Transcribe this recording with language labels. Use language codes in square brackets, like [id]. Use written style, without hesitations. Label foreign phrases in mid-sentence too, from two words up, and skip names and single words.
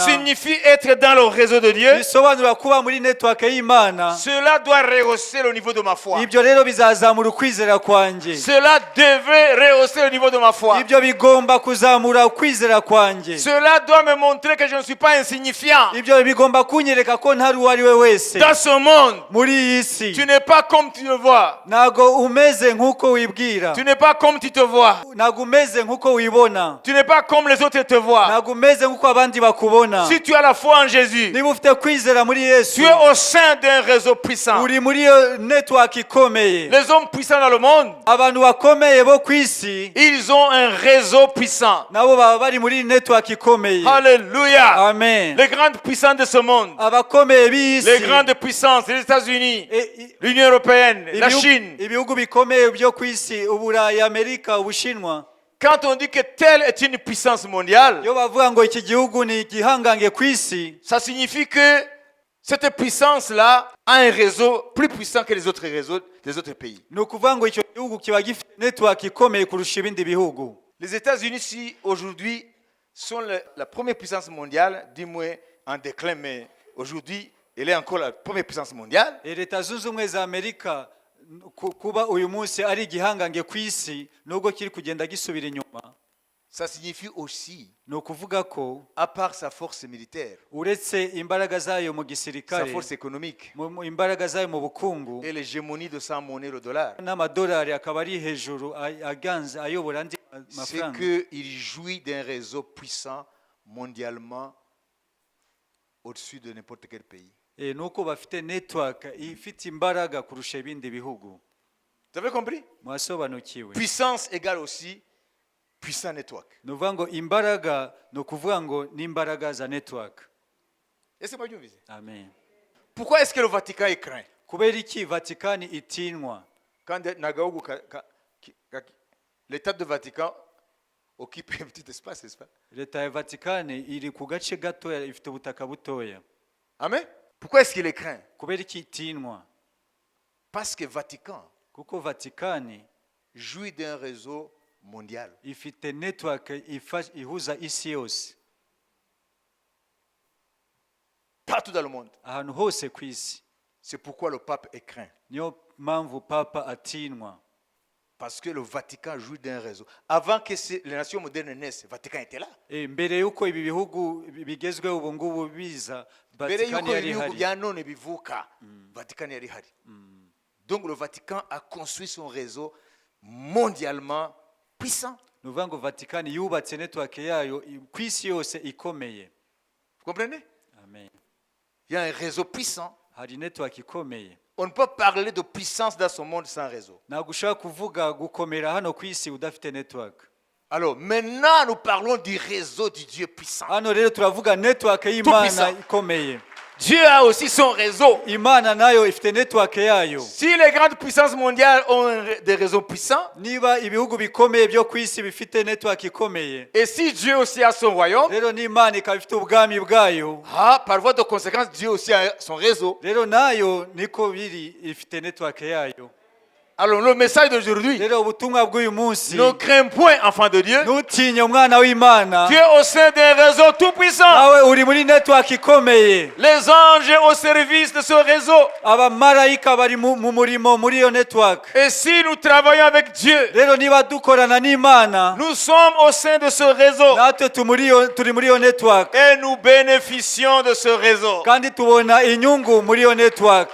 [fr] signifie être dans le réseau de Dieu, [rw] bisobanura kuba muri network y'Imana, [fr] cela doit rehausser le niveau de ma foi. [rw] ibyo rero bizazamura ukwizera kwanjye. [fr] Cela devrait rehausser le niveau de ma foi. [rw] Ibyo bigomba kuzamura ukwizera kwanjye. [fr] Cela doit me montrer que je ne suis pas insignifiant. [rw] Ibyo bigomba kunyereka ko ntari uwo ari we wese [fr] Dans ce monde, [rw] muri iyi si. [fr] tu n'es pas comme tu le vois. [rw] Ntago umeze nk'uko wibwira, [fr] Tu n'es pas comme tu te vois. [rw] ntago umeze nk'uko wibona, [fr] Tu n'es pas comme les autres te voient. [rw] ntago umeze nk'uko abandi bakubona. [fr] Si tu as la foi en Jésus, [rw] Niba ufite kwizera muri Yesu, [fr] tu es au sein d'un réseau puissant. [rw] uri muri iyo network ikomeye. [fr] Les hommes puissants dans le monde, [rw] Abantu bakomeye bo ku isi [fr] ils ont un réseau puissant. [rw] nabo baba bari muri network ikomeye. [fr] Alléluia. [rw] Amen. [fr] Les grandes puissances de ce monde, [rw] Abakomeye b'isi, [fr] les grandes puissances, les États-Unis, l'Union européenne, la Chine. [rw] ibihugu bikomeye byo ku isi, Uburayi, Amerika, Ubushinwa, [fr] Quand on dit que telle est une puissance mondiale, [rw] iyo bavuga ngo iki gihugu ni igihangange ku isi, [fr] ça signifie que cette puissance-là a un réseau plus puissant que les autres réseaux des autres pays. [rw] ni ukuvuga ngo icyo gihugu kiba gifite network ikomeye kurusha ibindi bihugu. [fr] Les États-Unis, si aujourd'hui, sont la première puissance mondiale, du moins en déclin, mais aujourd'hui, elle est encore la première puissance mondiale. [rw] Leta zunze ubumwe za Amerika kuba uyu munsi ari igihangange ku isi nubwo kiri kugenda gisubira inyuma, [fr] Ça signifie aussi, [rw] ni ukuvuga ko [fr] à part sa force militaire, [rw] uretse imbaraga zayo mu [fr] sa [rw] gisirikare, [fr] force économique [rw] imbaraga zayo mu bukungu [fr] et l'hégémonie de sa monnaie, le dollar, [rw] n'amadolari akaba ari hejuru aganze ayobora andi [fr] c'est [rw] mafaranga, [fr] qu'il jouit d'un réseau puissant mondialement au-dessus de n'importe quel pays. [rw] ni uko bafite network ifite imbaraga kurusha ibindi bihugu. [fr] Vous avez compris? [rw] Mwasobanukiwe? [fr] Puissance égale aussi puissant network. [rw] Ni ukuvuga ngo imbaraga ni ukuvuga ngo n'imbaraga za network. [fr] Est-ce que vous voyez? [rw] Amen. [fr] Pourquoi est-ce que le Vatican est craint? [rw] Kubera iki Vatikani itinywa? [fr] Quand l'État de Vatican occupe un petit espace, n'est-ce pas? [rw] Leta ya Vatikani iri ku gace gatoya, ifite ubutaka butoya. Amen. [fr] Pourquoi est-ce qu'il est craint? [rw] Kubera iki itinywa? [fr] Parce que Vatican [rw] Kuko Vatikani [fr] jouit d'un réseau mondial. [rw] ifite network ihuza isi yose, [fr] Partout dans le monde. [rw] ahantu hose ku isi. [fr] C'est pourquoi le pape est craint. [rw] Niyo mpamvu papa atinywa. [fr] Parce que le Vatican jouit d'un réseau. Avant que les nations modernes naissent, le Vatican était là. [rw] Mbere yuko ibi bihugu bigezweho ubu ngubu biza, Mbere Vatikani yuko yari ibihugu ihari. bya none bivuka, Vatican yari hari. [fr] Donc le Vatican a construit son réseau mondialement puissant. [rw] Ni ukuvuga ngo Vatikani yubatse network yayo ku isi yose ikomeye. [fr] Vous comprenez? [rw] Amen. [fr] Il y a un réseau puissant. [rw] Hari network ikomeye. [fr] On ne peut parler de puissance dans ce monde sans réseau. [rw] Ntabwo ushaka kuvuga gukomera hano ku isi udafite network. [fr] Alors maintenant nous parlons du réseau du Dieu puissant. [rw] Hano rero turavuga network y'Imana [fr] puissant. [rw] ikomeye. [fr] Dieu a aussi son réseau. [rw] Imana nayo ifite network yayo. [fr] Si les grandes puissances mondiales ont des réseaux puissants, [rw] Niba ibihugu bikomeye byo ku isi bifite network ikomeye, [fr] et si Dieu aussi a son royaume, [rw] rero n'Imana ikaba ifite ubwami bwayo, [fr] par voie de conséquence, Dieu aussi a son réseau. [rw] rero nayo niko biri ifite network yayo. [fr] Alors le message d'aujourd'hui, [rw] rero ubutumwa bw'uyu munsi [fr] ne crains point, enfant de Dieu. [rw] ntutinye umwana w'imana [fr] Tu es au sein d'un réseau tout puissant. [rw] nawe uri muri network ikomeye [fr] Les anges au service de ce réseau. [rw] abamarayika bari mu murimo muri iyo network [fr] Et si nous travaillons avec Dieu, [rw] rero niba dukorana n'imana [fr] nous sommes au sein de ce réseau [rw] natwe turi muri iyo network [fr] et nous bénéficions de ce réseau. [rw] kandi tubona inyungu muri iyo network.